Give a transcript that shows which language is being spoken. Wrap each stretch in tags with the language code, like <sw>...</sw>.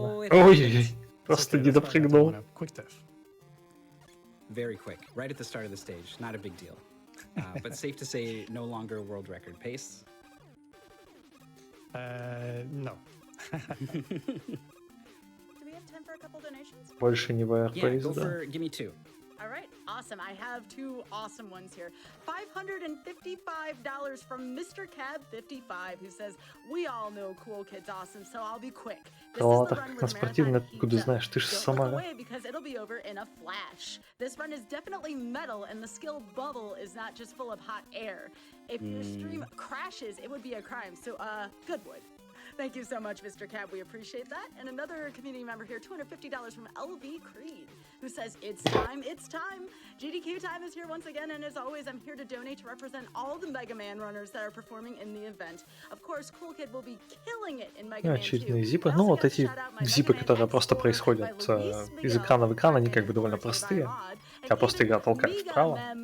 <ru>Ой-ой-ой, просто не допрыгнул.</ru> <en>Very quick, right at the start of the stage. Not a big deal. But safe to say, no longer world record pace. No. Do we have time for a couple donations?</en> <ru>Больше не VRP,</ru> <en>yeah, go for, give me 2. All right, awesome. I have 2 awesome ones here. $555 from Mr. Cab55, who says, "We all know Cool Kid's awesome, so I'll be quick. This is the run where the marathon heats up. Don't look away because it'll be over in a flash. This run is definitely metal, and the skill bubble is not just full of hot air. If your stream crashes, it would be a crime. So, good wood." Thank you so much, Mr. Cab. We appreciate that. And another community member here, $250 from LB Creed, who says, "It's time, it's time. GDQ time is here once again, and as always, I'm here to donate to represent all the Mega Man runners that are performing in the event. Of course, Cool Kid will be killing it in Mega Man 2.</en> <ru>Очередные зипы. Ну, вот эти зипы, которые просто происходят из экрана в экран, они как бы довольно простые. Я просто игра толкает вправо.</ru>